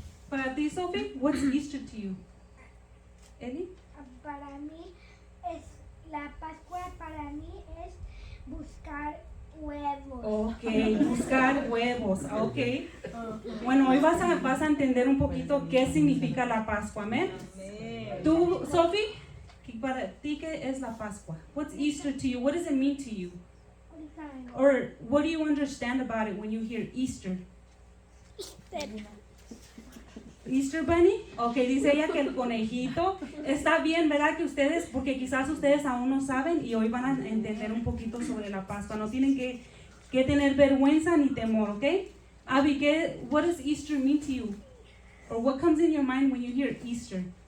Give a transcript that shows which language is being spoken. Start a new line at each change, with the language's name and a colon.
Spanish: Para ti,
English: Sophie, what's Easter to you? Eli?
Spanish: Para mí la Pascua para mí es buscar huevos. Ok, buscar huevos, ok. Bueno, hoy vas a entender un poquito qué significa la Pascua, amén. Tú, Sophie, para ti, ¿qué es la Pascua?
English: What's Easter to you? What does it mean to you? Or what do you understand about it when you hear Easter? Easter Bunny,
Spanish: ok, dice ella que el conejito. Está bien, ¿verdad? Que ustedes, porque quizás ustedes aún no saben y hoy van a entender un poquito sobre la Pascua. No tienen que tener vergüenza ni temor, ¿ok?
English: Abby, what does Easter mean to you? Or what comes in your mind when you hear Easter?